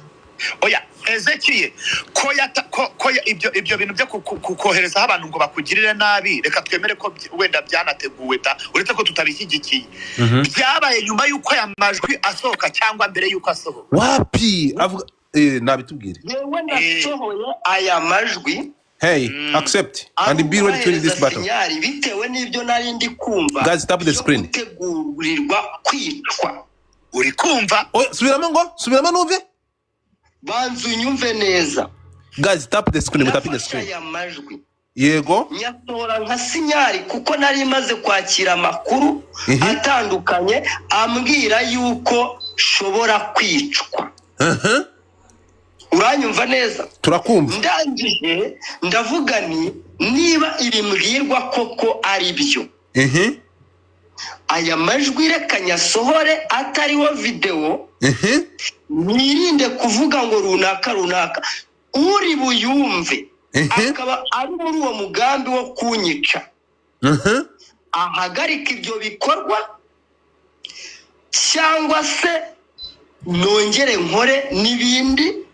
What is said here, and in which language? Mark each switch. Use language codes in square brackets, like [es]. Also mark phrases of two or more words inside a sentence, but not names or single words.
[rw] oya Ezekiel ko ibyo bintu byo kukoherezaho abantu ngo bakugirire nabi reka twemere ko wenda byanateguwe uretse ko tutabishyigikiye byabaye nyuma y'uko aya majwi asohoka cyangwa mbere y'uko asohoka wapi avuga nabitubwire yewe nasohoye aya majwi [en] hey accept and be ready to win this battle [rw] bitewe n'ibyo nari ndi kumva [en] guys tap the screen [rw] gutegurirwa kwicwa uri kumva subiramo numve banzu nyumve neza [en] guys tap the screen tap the screen [rw] aya majwi yego nyatora nka sinyari kuko nari maze kwakira amakuru atandukanye ambwira yuko shobora kwicwa uranyumva neza turakumva ndangije ndavuga niba iri mbwirwa koko ari byo aya majwi reka nyasohore atariho video nirinde kuvuga ngo runaka uri buyumve akaba ari muri uwo mugambi wo kunyica ahagarika ibyo bikorwa cyangwa se nongere nkore n'ibindi